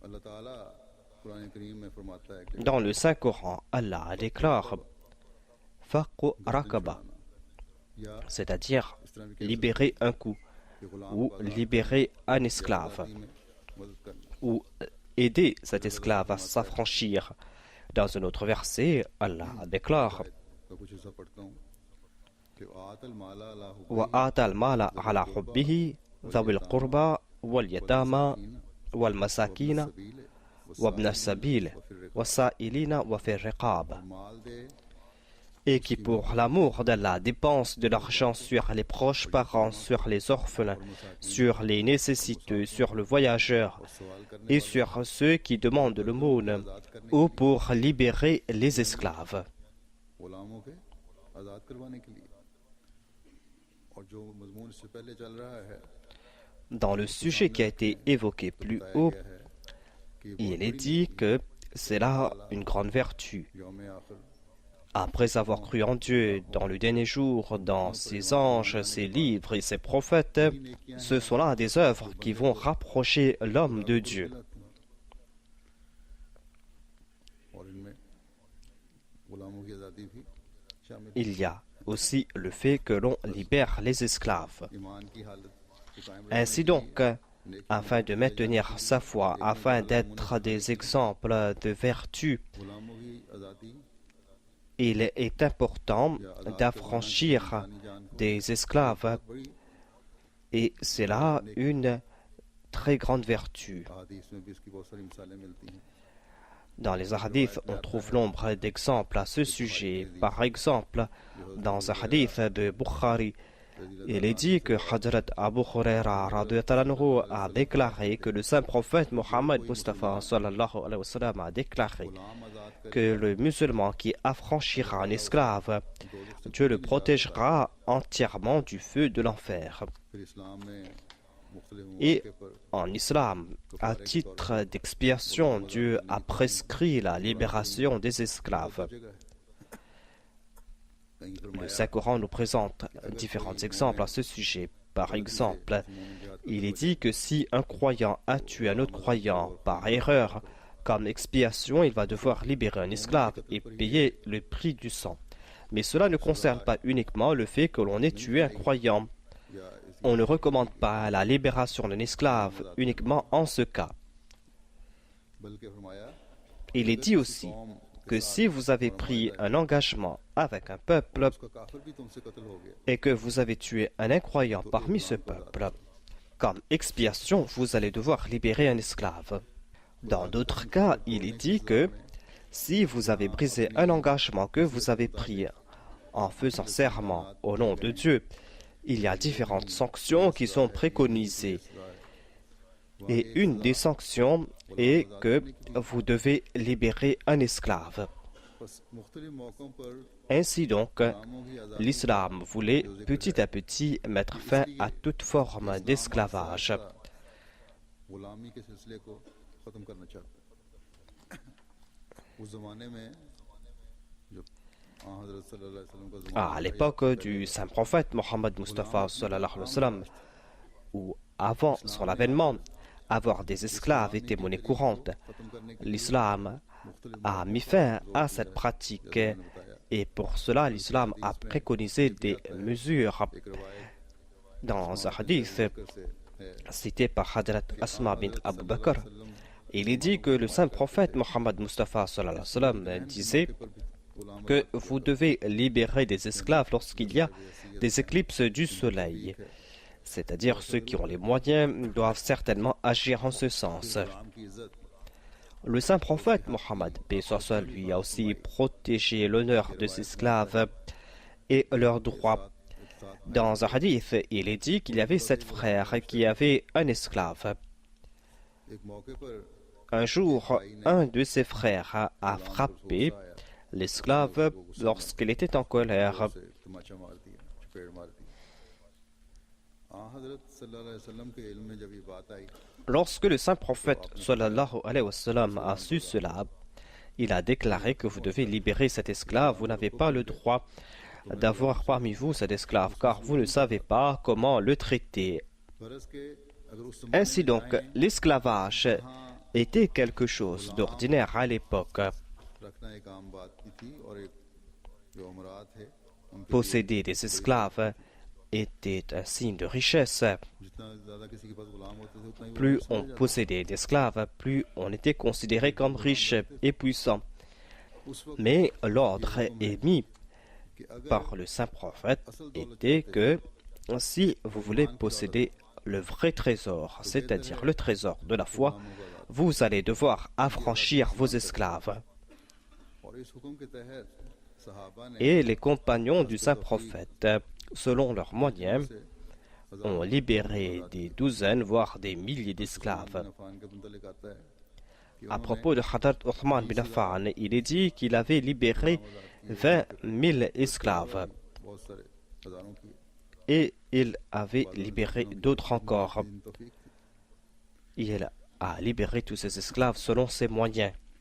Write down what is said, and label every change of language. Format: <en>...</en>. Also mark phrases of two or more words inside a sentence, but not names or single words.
<fr>Dans le Saint-Coran, Allah déclare</fr> <ar>فك رقبة,</ar> <fr>c'est-à-dire libérer un coup, ou libérer un esclave, ou aider cet esclave à s'affranchir. Dans un autre verset, Allah déclare</fr> <ur>کا کچھ حصہ پڑھتا ہوں کہ</ur> <ar>آتى المال على وَآتَى المال على حبه ذوي القربى واليتامى والمساكين وابن السبيل والسائلين وفي الرقاب</ar> <ur>مال دے</ur> <fr>et qui pour l'amour d'Allah dépensent de l'argent sur les proches parents, sur les orphelins, sur les nécessiteux, sur le voyageur et sur ceux qui demandent l'aumône ou pour libérer les esclaves.</fr> <ur>غلاموں کے آزاد کروانے کے لیے اور جو مضمون اس سے پہلے چل رہا ہے</ur> <fr>Dans le sujet qui a été évoqué plus haut, il est dit que c'est là une grande vertu.</fr> <ur>یوم آخر</ur> <fr>Après avoir cru en Dieu, dans le dernier jour, dans ses anges, ses livres et ses prophètes, ce sont là des œuvres qui vont rapprocher l'homme de Dieu.</fr> <ur>اور ان میں غلاموں کی آزادی بھی شامل</ur> <fr>Il y a aussi le fait que l'on libère les esclaves.</fr> <ur>ایمان کی حالت کو قائم</ur> <fr>Ainsi donc, afin de maintenir sa foi, afin d'être des exemples de vertu,</fr> <ur>غلاموں کی آزادی</ur> <fr>il est important d'affranchir des esclaves et c'est là une très grande vertu.</fr> <ur>احادیث میں بھی اس کی بہت ساری مثالیں ملتی ہیں</ur> <fr>Dans les hadiths, on trouve nombre d'exemples à ce sujet. Par exemple, dans un hadith de Bukhari, il est dit que Hadrat Abu Huraira</fr> <ar>رضي الله عنه</ar> <fr>a déclaré que le saint prophète Mohammed Mustafa</fr> <ar>صلى الله عليه وسلم</ar> <fr>a déclaré que le musulman qui affranchira un esclave, Dieu le protégera entièrement du feu de l'enfer.</fr> <ur>پھر اسلام میں مختلف</ur> <fr>Et</fr> <ur>موقعے پر</ur> <fr>en islam, à titre d'expiation, Dieu a prescrit la libération des esclaves.</fr> <ur>جگہ ہے کہیں</ur> <fr>Le</fr> <ur>फरमाया</ur> <fr>Saint-Coran nous présente différents exemples à ce sujet. Par exemple, il est dit que si un croyant a tué un autre croyant par erreur, comme expiation, il va devoir libérer un esclave et payer le prix du sang. Mais cela ne concerne pas uniquement le fait que l'on ait tué un croyant.</fr> <ur>یا اس</ur> <fr>On ne recommande pas la libération d'un esclave uniquement en ce cas.</fr> <ur>بلکہ فرمایا</ur> <fr>Il est dit aussi que si vous avez pris un engagement avec un peuple</fr> <ur>اس کا کافر بھی تم سے قتل ہو گیا</ur> <fr>et que vous avez tué un incroyant parmi ce peuple, comme expiation, vous allez devoir libérer un esclave. Dans d'autres cas, il est dit que si vous avez brisé un engagement que vous avez pris en faisant serment au nom de Dieu, il y a différentes sanctions qui sont préconisées. Et une des sanctions est que vous devez libérer un esclave.</fr> <ur>بس مختلف موقعوں پر</ur> <fr>Ainsi donc,</fr> <ur>غلاموں کی آزادی</ur> <fr>l'islam voulait petit à petit mettre fin à toute forme d'esclavage.</fr> <ur>غلامی کے سلسلے کو ختم کرنا چاہتا ہے اس زمانے میں جو حضرت</ur> <ar>صلى الله عليه وسلم</ar> <ur>کا زمانہ</ur> <fr>À l'époque du saint prophète Mohammed Mustafa</fr> <ar>صلى الله عليه وسلم,</ar> <fr>ou avant son avènement, avoir des esclaves était monnaie courante.</fr> <ur>ختم کرنے کے</ur> <fr>L'islam a mis fin à cette pratique et pour cela l'islam a préconisé des mesures.</fr> <ur>ایک روایت</ur> <fr>Dans un hadith</fr> <ur>سے ہے</ur> <fr>cité par Hadrat Asma bint Abu Bakr, il est dit que le saint prophète Mohammed Mustafa</fr> <ar>صلى الله عليه وسلم</ar> <fr>disait</fr> <ur>गुलाम</ur> <fr>que vous devez libérer des esclaves lorsqu'il y a des éclipses du soleil. C'est-à-dire ceux qui ont les moyens doivent certainement agir en ce sens.</fr> <ur>غلام کی عزت</ur> <fr>Le saint prophète Mohammed, paix soit sur lui, a aussi protégé l'honneur des esclaves et leurs droits. Dans un hadith, il est dit qu'il y avait 7 frères qui avaient un esclave.</fr> <ur>ایک موقعے پر</ur> <fr>Un jour, un de ses frères a frappé l'esclave lorsqu'il était en colère.</fr> <ur>سے طمانچہ مار دیا چپیڑ مار دی حضرت</ur> <ar>صلى الله عليه وسلم</ar> <ur>کے علم میں جب یہ بات آئی</ur> <fr>Lorsque le saint prophète</fr> <ar>صلى الله عليه وسلم</ar> <fr>a su cela, il a déclaré que vous devez libérer cet esclave. Vous n'avez pas le droit d'avoir parmi vous cet esclave, car vous ne savez pas comment le traiter.</fr> <ur>فرض کے اگر اس سمے</ur> <fr>Ainsi donc, l'esclavage était quelque chose d'ordinaire à l'époque.</fr> <ur>رکھنا ایک عام بات کی تھی اور ایک جو امرا تھے ان کے</ur> <fr>Posséder des esclaves était un signe de richesse.</fr> <ur>جتنا زیادہ کسی کے پاس غلام ہوتے تھے اتنا ہی وہ</ur> <fr>Plus</fr> <ur>समझ</ur> <fr>on</fr> <ur>जाता</ur> <fr>possédait d'esclaves, plus on était considéré comme riche et puissant.</fr> <ur>تھا۔ اس وقت</ur> <fr>Mais l'ordre émis</fr> <ur>کہ اگر</ur> <fr>par le saint prophète</fr> <ur>اصل دولت</ur> <fr>était</fr> <ur>चाहते</ur> <fr>que si vous voulez posséder le vrai trésor, c'est-à-dire le trésor de la foi, vous allez devoir affranchir vos esclaves.</fr> <ur>اور اس حکم کے تحت صحابہ نے</ur> <fr>Et les compagnons du saint prophète, selon leurs moyens,</fr> <ur>से</ur> <fr>ont libéré des douzaines, voire des milliers d'esclaves.</fr> <ur>عفان کے متعلق آتا ہے کہ</ur> <fr>À propos de Hadrat Uthman bin Affan, il est dit qu'il avait libéré 20 000 esclaves</fr> <ur>بہت سارے ہزاروں کی</ur> <fr>et il avait libéré d'autres encore.</fr> <ur>ان توفیق تھی.</ur> <fr>Il a libéré tous ses esclaves selon ses moyens.</fr>